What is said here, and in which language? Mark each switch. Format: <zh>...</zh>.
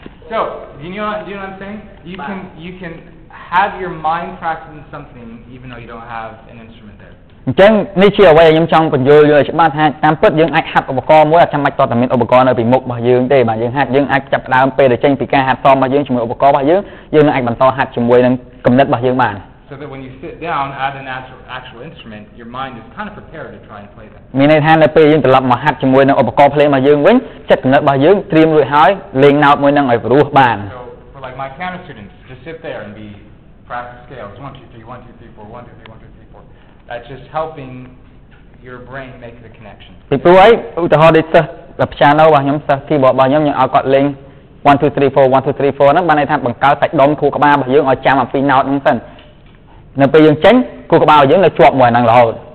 <en>So, you know what I'm saying? You can have your mind practicing something even though you don't have an instrument there.</en> <km>អញ្ចឹងនេះជាអ្វីដែលខ្ញុំចង់បញ្យល់ឲ្យច្បាស់ថាតាមពិតយើងអាចហាត់ឧបករណ៍មួយអត់ចាំបាច់តតែមានឧបករណ៍នៅពីមុខរបស់យើងទេបាទយើងហាត់យើងអាចចាប់ផ្ដើមពេលដែលចេញពីការហាត់សមរបស់យើងជាមួយឧបករណ៍របស់យើងនឹងអាចបន្តហាត់ជាមួយនឹងគំនិតរបស់យើងបាន</km> <en>So that when you sit down at an actual instrument, your mind is kind of prepared to try and play that.</en> <km>មានន័យថានៅពេលយើងត្រឡប់មកហាត់ជាមួយនឹងឧបករណ៍ភ្លេងរបស់យើងវិញចិត្តគំនិតរបស់យើងត្រៀមរួចហើយលេង note មួយនឹងឲ្យព្រោះបាន</km> <en>So for like my piano students, just sit there and be practice scales 1 2 3 1 2 3 4 1 2 3 1 2 3 4. That's just helping your brain make the connection.</en> <km>ពីព្រោះអីឧទាហរណ៍ដូចសិស្ស piano របស់ខ្ញុំសិស្ស keyboard របស់ខ្ញុំឲ្យគាត់លេង 1 2 3 4 1 2 3 4 ហ្នឹងបានន័យថាបង្កើតសាច់ដុំខួរក្បាលរបស់យើងឲ្យចាំអំពី note ហ្នឹងសិននៅពេលយើងចេញខួរក្បាលរបស់យើងនៅជាប់មួយហ្នឹងរហូត</km>